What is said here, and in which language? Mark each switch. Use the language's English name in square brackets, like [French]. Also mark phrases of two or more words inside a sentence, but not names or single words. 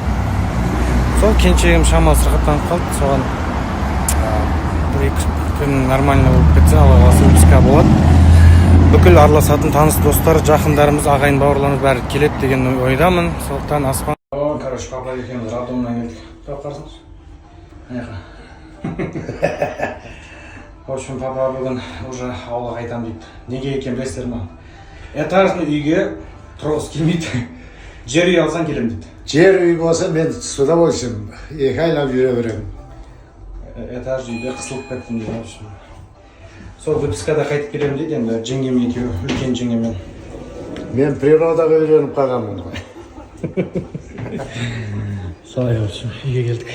[Kazakh] Сол кенжем шамалы сырқаттанып қалды. Соған бір-екі күн нормально болып кетсе, Алла қаласа выписка болады. Бүкіл араласатын таныс достар, жақындарымыз, ағайын бауырларымыз бәрі келеді деген ойдамын. Сондықтан аспан. Короче, папа екеуміз роддомнан келдік. Тұрып қарсыңыз? [Russian] В общем, [Kazakh] папа бүгін уже ауылға қайтамын дейді. Неге екен білесіздер ма? Этажный үйге тұрғысы келмейді. Жер үй алсаң келем дейді. Жер үй болса мен [Russian] с удовольствием [Kazakh] екі айлап жүре беремін. Этаж үйде қысылып кеттім дейді. Сол выпискада қайтып келемін дейді, енді жеңгем екеуі, үлкен жеңгемен. Мен природаға үйреніп қалғанмын ғой. Солай общем, үйге келдік.